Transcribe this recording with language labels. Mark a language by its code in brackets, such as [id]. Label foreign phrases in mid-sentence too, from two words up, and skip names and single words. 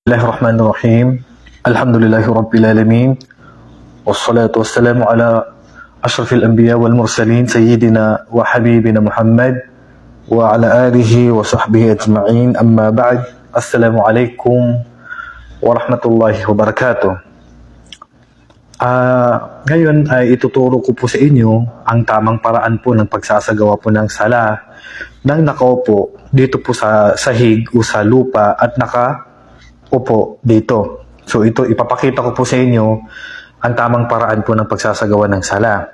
[ar] بسم الله الرحمن الرحيم. الحمد لله رب العالمين. والصلاة والسلام على أشرف الأنبياء والمرسلين سيدنا وحبيبنا محمد وعلى آله وصحبه أجمعين. أما بعد. السلام عليكم ورحمة الله وبركاته. [tl] Ngayon ay ituturo ko po sa inyo ang tamang paraan po ng pagsasagawa po ng sala ng nakaupo dito po sa sahig o sa lupa at upo dito. So ito, ipapakita ko po sa inyo ang tamang paraan po ng pagsasagawa ng sala.